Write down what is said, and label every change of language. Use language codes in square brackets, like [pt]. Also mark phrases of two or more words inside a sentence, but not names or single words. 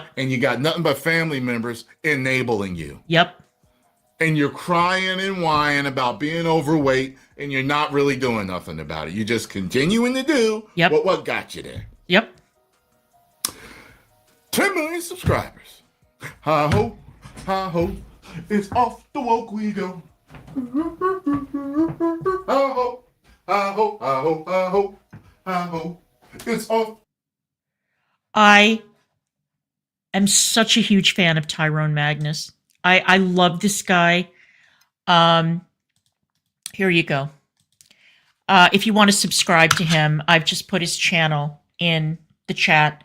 [en] And you got nothing but family members enabling you. Yep. And you're crying and whining about being overweight, and you're not really doing nothing about it. You're just continuing to do what got you there. Yep. 10 million subscribers. Hi-ho, hi-ho, it's off the woke we go. Hi-ho, hi-ho, hi-ho, hi-ho, hi-ho, it's off. I am such a huge fan of Tyrone Magnus. I love this guy. Here you go. If you want to subscribe to him, I've just put his channel in the chat.